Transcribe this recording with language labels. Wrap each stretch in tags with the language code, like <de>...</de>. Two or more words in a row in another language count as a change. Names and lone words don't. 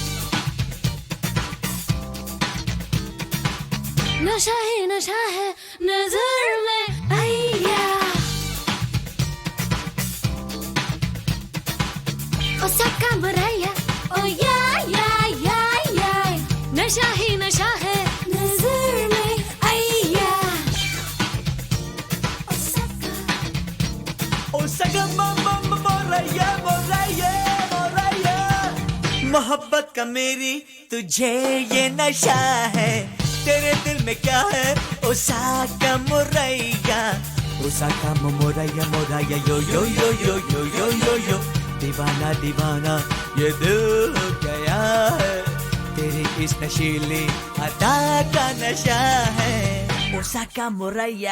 <hi>नशा ही नशा है नजर में आया Osaka Muraya,</hi> <en>oh yeah, yeah, yeah, yeah.</en> <hi>नशा ही नशा है नजर में आया ओसाका मोरैया मोरैया मोरैया मोहब्बत का मेरी तुझे ये नशा है तेरे दिल में क्या है ओसाका मोरैया ओसाका मोरैया मोरैया यो यो यो यो यो यो यो यो दीवाना दीवाना ये दिल हो गया है तेरी इस नशीली अदा का नशा है ओसाका मोरैया</hi>